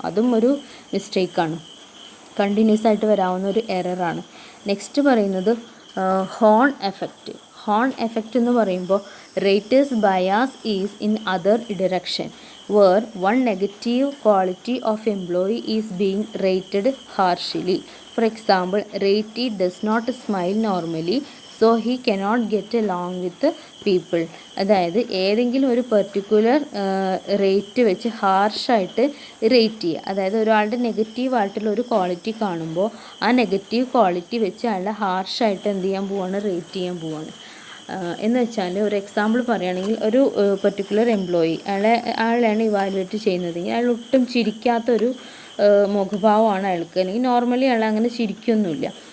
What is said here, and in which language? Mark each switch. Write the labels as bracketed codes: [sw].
[ml] അതും ഒരു മിസ്റ്റേക്കാണ്, കണ്ടിന്യൂസ് ആയിട്ട് വരാവുന്ന ഒരു എററാണ്. നെക്സ്റ്റ് പറയുന്നത് ഹോൺ എഫക്റ്റ്. ഹോൺ എഫക്റ്റ് എന്ന് പറയുമ്പോൾ [en] Raters bias is in other direction where one negative quality of employee is being rated harshly. For example, ratee does not smile normally, so he cannot get along with people. [ml] അതായത് ഏതെങ്കിലും ഒരു particular rate വെച്ച് ഹാർഷായിട്ട് rate ചെയ്യുക. അതായത് ഒരാളുടെ നെഗറ്റീവായിട്ടുള്ള ഒരു quality കാണുമ്പോൾ ആ നെഗറ്റീവ് ക്വാളിറ്റി വെച്ച് അയാളെ ഹാർഷായിട്ട് എന്ത് ചെയ്യാൻ പോവാണ്, റേറ്റ് ചെയ്യാൻ പോവാണ്. എന്ന് വെച്ചാൽ ഒരു എക്സാമ്പിൾ പറയുകയാണെങ്കിൽ, ഒരു പെർട്ടിക്കുലർ എംപ്ലോയി അയാളെയാണ് ഇവാലുവേറ്റ് ചെയ്യുന്നതെങ്കിൽ അയാൾ ഒട്ടും ചിരിക്കാത്തൊരു മുഖഭാവമാണ് അയാൾക്ക്, അല്ലെങ്കിൽ നോർമലി അയാൾ അങ്ങനെ ചിരിക്കൊന്നുമില്ല.